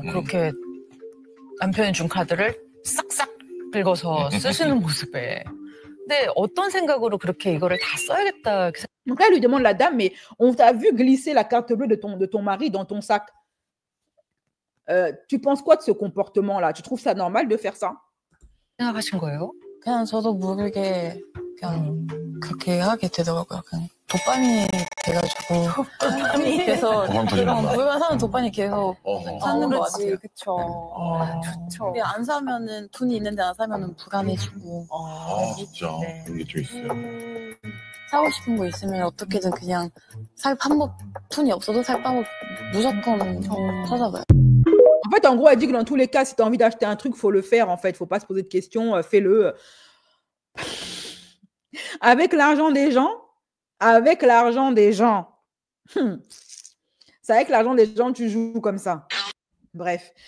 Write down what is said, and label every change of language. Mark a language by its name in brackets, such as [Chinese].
[Korean] 그렇게 남편이 준 카드를 싹싹 긁어서 쓰시는 모습에. 근데 어떤 생각으로 그렇게 이거를 다 써야겠다. [French] Donc là, elle lui demande la dame, mais on t'a vu glisser la carte bleue de ton mari dans ton sac. Tu penses quoi de ce comportement-là? Tu trouves ça normal de faire ça? [Korean] 생각하신 거예요? 그냥 저도 모르게 그냥 그렇게 하게 되더라고요. 그냥 도파민이 돼가지고 계속 그런 물건 사면 도파민이 계속 사는 것 같아요. 그쵸. 좋죠. 근데 안 사면은 돈이 있는데 안 사면은 불안해지고. 진짜 이게 좀 있어요. 사고 싶은 거 있으면 어떻게든 그냥 살 방법, 돈이 없어도 살 방법 무조건 찾아봐요. [French] En fait, en gros, elle dit que dans tous les cas, si tu as envie d'acheter un truc, il faut le faire. En fait, il ne faut pas se poser de questions. Fais-le. Avec l'argent des gens. C'est avec l'argent des gens, tu joues comme ça. Bref.